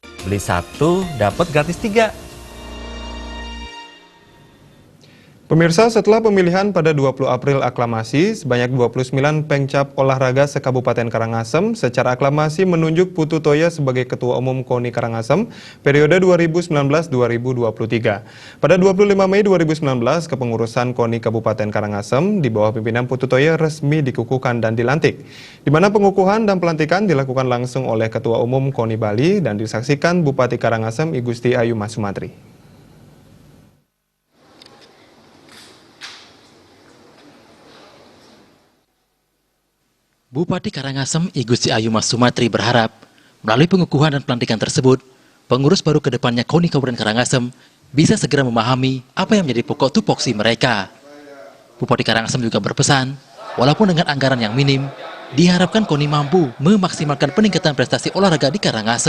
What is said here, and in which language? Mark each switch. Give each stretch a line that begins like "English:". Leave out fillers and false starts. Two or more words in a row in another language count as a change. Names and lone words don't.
Indonesian: Beli satu, dapat gratis 3. Pemirsa, setelah pemilihan pada 20 April aklamasi, sebanyak 29 pengcap olahraga se-Kabupaten Karangasem secara aklamasi menunjuk Putu Toya sebagai Ketua Umum KONI Karangasem periode 2019-2023. Pada 25 Mei 2019, kepengurusan KONI Kabupaten Karangasem di bawah pimpinan Putu Toya resmi dikukuhkan dan dilantik, di mana pengukuhan dan pelantikan dilakukan langsung oleh Ketua Umum KONI Bali dan disaksikan Bupati Karangasem I Gusti Ayu Mas Sumatri. Bupati Karangasem I Gusti Ayu Mas Sumatri berharap melalui pengukuhan dan pelantikan tersebut, pengurus baru ke depannya KONI Kabupaten Karangasem bisa segera memahami apa yang menjadi pokok tupoksi mereka. Bupati Karangasem juga berpesan, walaupun dengan anggaran yang minim, diharapkan KONI mampu memaksimalkan peningkatan prestasi olahraga di Karangasem.